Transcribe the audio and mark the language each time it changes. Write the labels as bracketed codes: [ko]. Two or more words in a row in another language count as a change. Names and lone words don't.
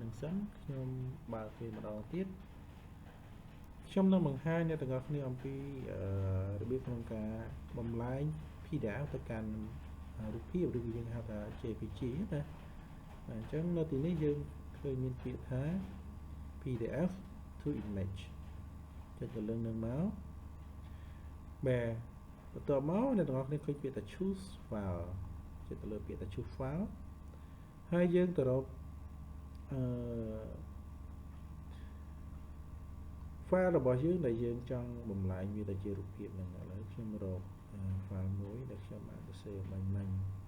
[km] នឹងសិនខ្ញុំបើកវាម្ដងទៀតខ្ញុំនឹងបង្ហាញអ្នកទាំងអស់គ្នាអំពីរបៀបក្នុងការបំលែង PDF ទៅកាន់រូបភាពឬយើងហៅថា JPG ណាអញ្ចឹងនៅទីនេះយើងឃើញមានពាក្យថា [en] PDF to image [km] ចុចទៅលើនឹងមកបាទបន្ទាប់មកអ្នកទាំងអស់គ្នាឃើញពាក្យថា [en] choose file [km] ចុចទៅលើពាក្យថា [en] choose file [km] ហើយយើងទៅរក file របស់យើងដែលយើងចង់បំលែងវាទៅជារូបភាពហ្នឹងឥឡូវខ្ញុំរក file មួយដែលខ្ញុំបានសរសេរបាញ់មិញ